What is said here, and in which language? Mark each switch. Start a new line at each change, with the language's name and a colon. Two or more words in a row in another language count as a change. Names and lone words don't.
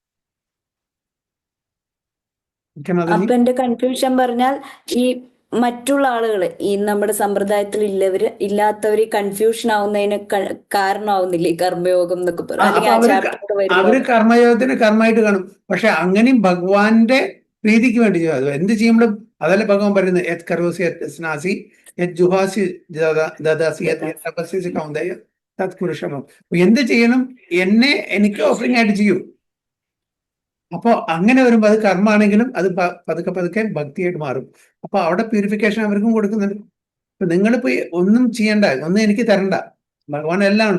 Malayalam: അപ്പൊ എന്റെ കൺഫ്യൂഷൻ പറഞ്ഞാൽ, ഈ മറ്റുള്ള ആളുകൾ, ഈ നമ്മുടെ സമ്പ്രദായത്തിൽ ഇല്ലാത്തവര് കൺഫ്യൂഷൻ ആവുന്നതിന് കാരണമാവുന്നില്ലേ ഈ കർമ്മയോഗം എന്നൊക്കെ പറഞ്ഞു? അവര് കർമ്മയോഗത്തിന് കർമ്മമായിട്ട് കാണും, പക്ഷെ അങ്ങനെയും ഭഗവാന്റെ പ്രീതിക്ക് വേണ്ടി ചെയ്യും. എന്ത് ചെയ്യുമ്പോഴും അതല്ലേ ഭഗവാൻ പറയുന്നത്,
Sanskrit: യത് കരോസി യത് സ്നാസി യത് ജുഹാസി ദദാസി യത് തപസ്യസി കൗന്ദയ തത് പുരുഷമം.
Malayalam: എന്ത് ചെയ്യണം? എനിക്ക് ഓഫറിംഗ് ആയിട്ട് ചെയ്യൂ. അപ്പൊ അങ്ങനെ വരുമ്പോൾ അത് കർമ്മമാണെങ്കിലും അത് പതുക്കെ പതുക്കെ ഭക്തിയായിട്ട് മാറും. അപ്പൊ അവിടെ പ്യൂരിഫിക്കേഷൻ അവർക്കും കൊടുക്കുന്നുണ്ട്. ഇപ്പൊ നിങ്ങളിപ്പോ ഒന്നും ചെയ്യണ്ട, ഒന്നും എനിക്ക് തരണ്ട, ഭഗവാൻ എല്ലാം ഉണ്ട്.